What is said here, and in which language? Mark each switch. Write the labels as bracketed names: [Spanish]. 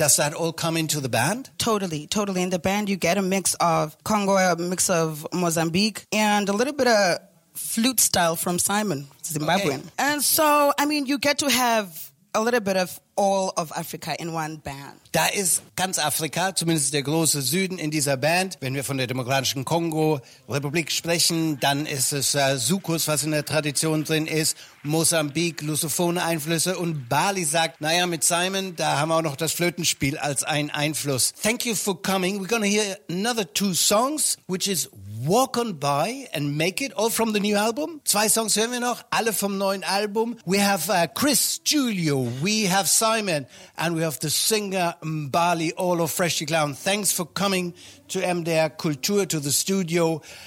[English] Does that all come into the band? Totally, totally. In the band, you get a mix of Congo, a mix of Mozambique, and a little bit of flute style from Simon, Zimbabwean. Okay. And so, I mean, you get to have a little bit of all of Africa in one band. [German] Da ist ganz Afrika, zumindest der große Süden in dieser Band. Wenn wir von der Demokratischen Kongo-Republik sprechen, dann ist es Soukous, was in der Tradition drin ist, Mosambik, lusophone Einflüsse und Bali sagt, naja, mit Simon, da haben wir auch noch das Flötenspiel als ein Einfluss. [English] Thank you for coming. We're gonna hear another two songs, which is Walk On By and Make It, all from the new album. [German] Zwei Songs hören wir noch, alle vom neuen Album. [English] We have Chris Julio, we have Simon, and we have the singer Mbali, all of Freshy Clown. Thanks for coming to MDR Kultur, to the studio.